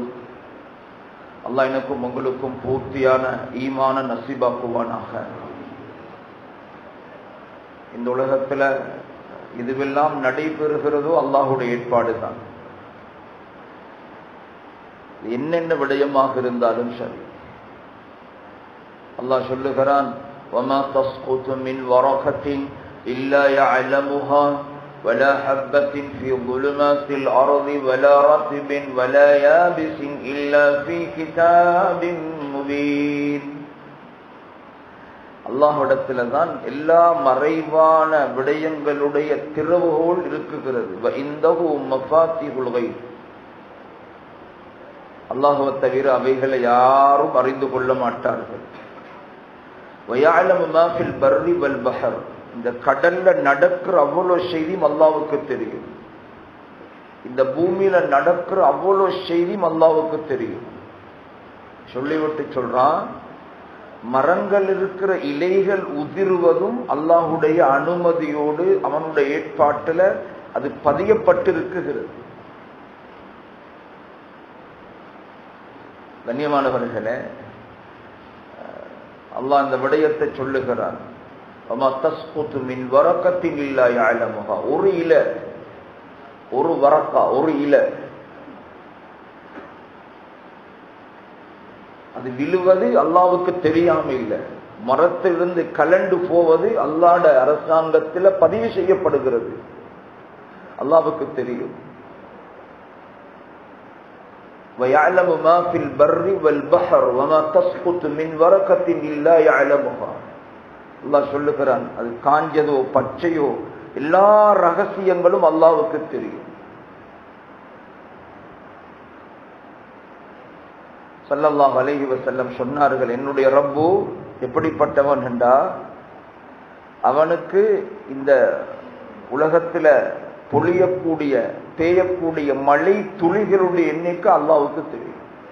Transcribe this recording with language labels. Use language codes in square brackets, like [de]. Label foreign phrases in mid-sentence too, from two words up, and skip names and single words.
[ta] அல்லாஹ் எனக்கும் உங்களுக்கும் பூர்த்தியான ஈமான நசீபாக்குவானாக. இந்த உலகத்தில் இதுவெல்லாம் நடைபெறுகிறதோ அல்லாஹுடைய ஏற்பாடு தான். என்னென்ன விடயமாக இருந்தாலும் சரி. அல்லாஹ் சொல்லுகிறான், [ar] وَمَا تَسْقُطُ مِنْ وَرَقَةٍ إِلَّا يَعْلَمُهَا وَلَا حَبَّةٍ فِي ظُلُمَاتِ الْأَرْضِ وَلَا رَطْبٍ وَلَا يَابِسٍ إِلَّا فِي كِتَابٍ مُبِينٍ. [ta] அல்லாஹ்விடத்தில் தான் எல்லா மறைவான விடயங்களுடைய திறவுகோல் இருக்குகிறது. [ar] وَإِنْدَهُ مَفَاتِحُ الْغَيْبِ. [ta] அல்லாஹ்வை தவிர அவைகளை யாரும் அறிந்து கொள்ள மாட்டார்கள். [ar] وَيَعْلَمُ مَا فِي الْبَرِّ وَالْبَحْرِ. [ta] இந்த கடல்ல நடக்கிற அவ்வளவு செய்தியும் அல்லாஹ்வுக்கு தெரியும். இந்த பூமியில நடக்கிற அவ்வளவு செய்தியும் அல்லாஹ்வுக்கு தெரியும். சொல்லிவிட்டு சொல்றான், மரங்கள் இருக்கிற இலைகள் உதிர்வதும் அல்லாஹ்வுடைய அனுமதியோடு அவனுடைய ஏற்பாட்டில் அது பதியப்பட்டிருக்கிறது. கண்ணியமானவர்களே, அல்லாஹ் இந்த விடயத்தை சொல்லுகிறான், [ar] وَمَا تَسْقُطُ مِنْ وَرَقَةٍ إِلَّا يَعْلَمُهَا. [ta] ஒரு இல, ஒரு வரக்கா, ஒரு இல, அது விழுவது அல்லாஹ்வுக்கு தெரியாம இல்லை. மரத்திலிருந்து கலண்டு போவது அல்லாஹ்வுட அரசாங்கத்தில் பதிவு செய்யப்படுகிறது, அல்லாஹ்வுக்கு தெரியும். [ar] وَيَعْلَمُ مَا فِي الْبَرِّ وَالْبَحْرِ وَمَا تَسْقُطُ مِنْ وَرَقَةٍ إِلَّا يَعْلَمُهَا. [ta] அல்லாஹ் சொல்லுகிறான், அது காஞ்சதோ பச்சையோ எல்லா ரகசியங்களும் அல்லாஹ்வுக்கு தெரியும். [ar] صلى الله عليه وسلم [ta] சொன்னார்கள், என்னுடைய ரப்பு எப்படிப்பட்டவன் என்றா, அவனுக்கு இந்த உலகத்துல பொழியக்கூடிய பெய்யக்கூடிய மழை துளிகளுடைய எண்ணிக்கை அல்லாஹ்வுக்கு தெரியும்.